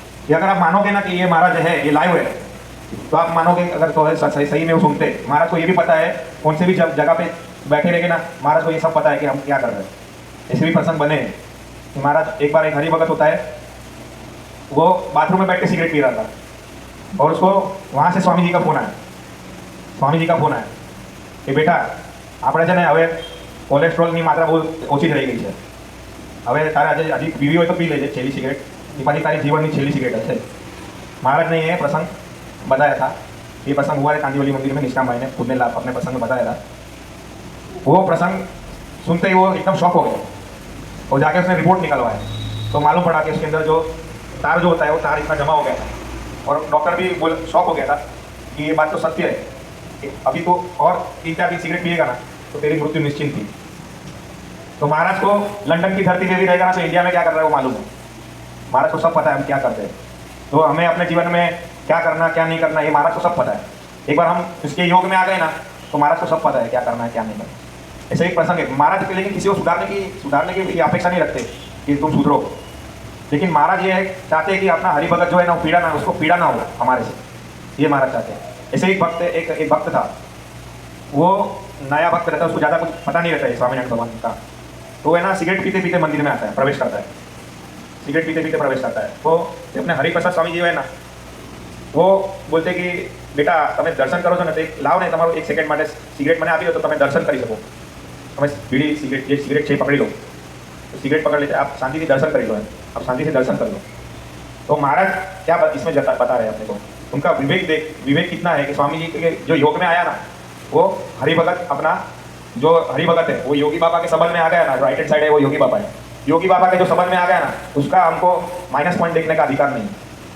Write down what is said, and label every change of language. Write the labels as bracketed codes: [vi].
[hi] ये अगर आप मानोगे ना कि ये महाराज है, ये लाइव है, तो आप मानोगे अगर तो सही में वो सुनते हैं। महाराज को ये भी पता है, उनसे भी जब जगह पे बैठे रहेंगे ना, महाराज को ये सब पता है कि हम क्या कर रहे हैं। ऐसे भी प्रसंग बने हैं कि महाराज एक बार एक हरिभगत होता है, वो बाथरूम में बैठ के सिगरेट पी रहा था और उसको वहाँ से स्वामी जी का फोन आया। स्वामी जी का फोन आया कि बेटा [gu] આપણે છે ને હવે કોલેસ્ટ્રોલની માત્રા બહુ ઓછી થઈ ગઈ છે, હવે તારે આજે હજી પીવી હોય તો પી લેજે છેલ્લી સિગરેટ, એ પાછી તારી જીવનની છેલ્લી સિગરેટ હશે। [hi] महाराज ने ये प्रसंग बताया था। ये प्रसंग हुआ है कांदीवली मंदिर में, निष्काम भाई ने खुद ने अपने प्रसंग में बताया था। वो प्रसंग सुनते ही वो एकदम शॉक हो गए और जाके उसने रिपोर्ट निकलवाया तो मालूम पड़ा कि उसके अंदर जो तार जो होता है वो तार इतना जमा हो गया था। और डॉक्टर भी शॉक हो गया था कि ये बात तो सत्य है कि अभी तो और 3-4 दिन सिगरेट पिएगा ना तो तेरी मृत्यु निश्चित थी। तो महाराज को लंदन की धरती पे भी रहेगा ना तो इंडिया में क्या कर रहा है वो मालूम है। महाराज को सब पता है हम क्या करते हैं, तो हमें अपने जीवन में क्या करना क्या नहीं करना ये महाराज को सब पता है। एक बार हम इसके योग में आ गए ना तो महाराज को सब पता है क्या करना है क्या नहीं करना। ऐसे एक प्रसंग है महाराज के, लेकिन किसी को सुधारने की अपेक्षा नहीं रखते कि तुम सुधरो, लेकिन महाराज ये चाहते हैं कि अपना हरिभगत जो है ना वो पीड़ा ना, उसको पीड़ा ना हो हमारे से, ये महाराज चाहते हैं। ऐसे एक भक्त था, वो नया भक्त रहता है, उसको ज़्यादा कुछ पता नहीं रहता है स्वामीनारायण भगवान का। तो है ना सिगरेट पीते पीते मंदिर में आता है, प्रवेश करता है, सिगरेट पीते पीते प्रवेश करता है। तो अपने हरिप्रसाद स्वामी जी है ना वो बोलते कि बेटा [gu] તમે દર્શન કરો છો ને તો એક લાવો ને તમારું 1 સેકન્ડ માટે સિગરેટ મને આપી દો તો તમે દર્શન કરી શકો। તમે બીડી સિગરેટ જે સિગરેટ છે એ પકડી લો, [hi] तो सिगरेट पकड़ लेते आप शांति से दर्शन कर लो, आप शांति से दर्शन कर लो। तो महाराज क्या इसमें बता रहे हैं अपने को, उनका विवेक कितना है कि स्वामी जी के जो योग में आया ना वो हरिभगत अपना जो हरिभगत है वो योगी बाबा के संबंध में आ गया ना, राइट हैंड साइड है वो योगी बाबा है, योगी बाबा के जो संबंध में आ गया ना उसका हमको माइनस पॉइंट देखने का अधिकार नहीं।